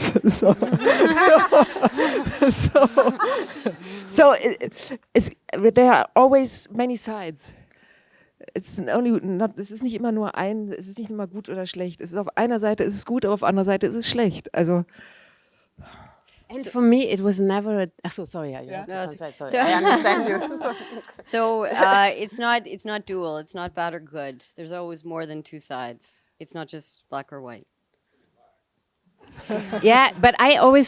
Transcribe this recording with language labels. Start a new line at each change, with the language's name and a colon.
English: So there are always many sides.
German: Es ist nicht immer nur es ist nicht immer gut oder schlecht. Es ist auf einer Seite ist es gut, aber auf anderer Seite ist es schlecht. Also.
English: And for me, it was never sorry. I understand you. So it's not dual. It's not bad or good. There's always more than two sides. It's not just black or white. Yeah, but I always